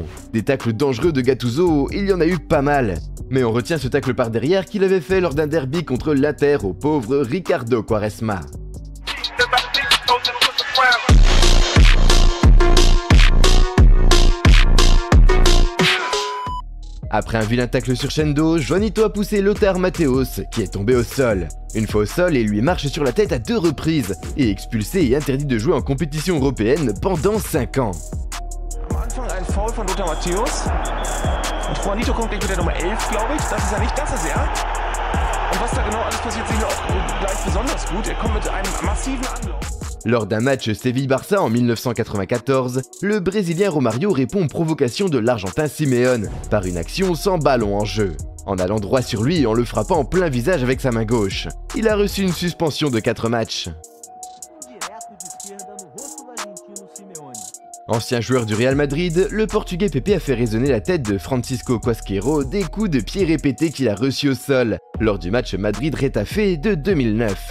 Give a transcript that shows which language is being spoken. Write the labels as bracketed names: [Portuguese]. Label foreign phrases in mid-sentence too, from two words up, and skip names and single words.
[French] Des tacles dangereux de Gattuso, il y en a eu pas mal. Mais on retient ce tacle par derrière qu'il avait fait lors d'un derby contre l'Inter au pauvre Ricardo Quaresma. Après un vilain tacle sur Chendo, Juanito a poussé Lothar Matthäus, qui est tombé au sol. Une fois au sol, il lui marche sur la tête à 2 reprises, et expulsé et interdit de jouer en compétition européenne pendant 5 ans. [German] Am Anfang ein Foul von Lothar Matthäus. Und Juanito kommt gleich mit der Nummer 11, glaube ich. Das ist er nicht, das ist er. Und was da genau alles passiert, sehen wir auch gleich besonders gut. Er kommt mit einem massiven Anlauf. [French] Lors d'un match Séville-Barça en 1994, le Brésilien Romario répond aux provocations de l'Argentin Simeone par une action sans ballon en jeu. En allant droit sur lui et en le frappant en plein visage avec sa main gauche. Il a reçu une suspension de 4 matchs. Ancien joueur du Real Madrid, le Portugais Pepe a fait résonner la tête de Francisco Quasqueiro des coups de pied répétés qu'il a reçus au sol lors du match Madrid-Retafe de 2009.